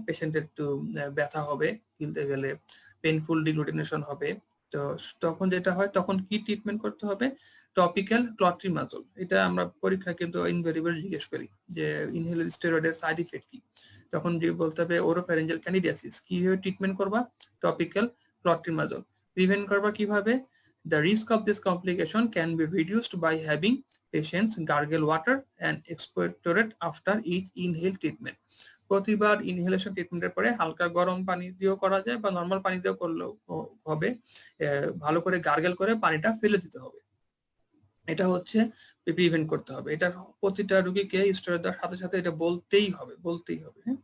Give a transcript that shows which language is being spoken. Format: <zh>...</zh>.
<bn>পেশেন্টের একটু ব্যথা হবে, গিলতে গেলে পেইনফুল ডিগ্লুটিনেশন হবে। তো তখন যেটা হয়, তখন কি ট্রিটমেন্ট করতে হবে? টপিক্যাল ক্লট্রিমাজোল। এটা আমরা পরীক্ষা কিন্তু ইনভেরিয়েবল জিজ্ঞেস করি যে ইনহেল স্টেরয়েডের সাইড ইফেক্ট কি, তখন যে বলতে হবে ওরোফ্যারেঞ্জিয়াল ক্যান্ডিডিয়াসিস, কিভাবে ট্রিটমেন্ট করবা? টপিক্যাল ক্লট্রিমাজোল। প্রিভেন্ট করবা কিভাবে?</bn> <en>The risk of this complication can be reduced by having patients gargle water and expectorate after each inhale treatment.</en> <bn>প্রতিবার ইনহেলেশন ট্রিটমেন্টের পরে হালকা গরম পানি দিয়েও করা যায় বা নর্মাল পানি দিয়েও করলেও হবে। ভালো করে গার্গেল করে পানিটা ফেলে দিতে হবে। এটা হচ্ছে প্রিভেন্ট করতে হবে। এটা প্রতিটা রোগীকে স্টেরয়েড দেওয়ার সাথে সাথে এটা বলতেই হবে।</bn>